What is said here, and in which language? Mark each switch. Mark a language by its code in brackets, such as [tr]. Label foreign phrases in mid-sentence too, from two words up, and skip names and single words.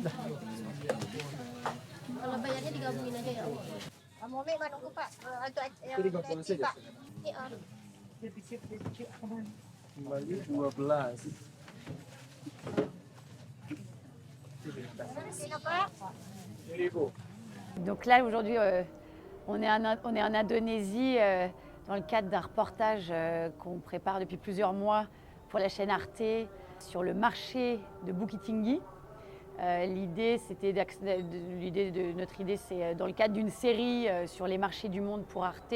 [id] Kalau bayarnya digabungin aja ya Om. Kamu memang nunggu Pak untuk yang Jadi gak boleh Pak. Ini Om. Kembali 12. Sini Pak. [fr] Donc là, aujourd'hui, on est en Indonésie dans le cadre d'un reportage qu'on prépare depuis plusieurs mois pour la chaîne Arte sur le marché de Bukit Tinggi. Notre idée, c'est dans le cadre d'une série sur les marchés du monde pour Arte.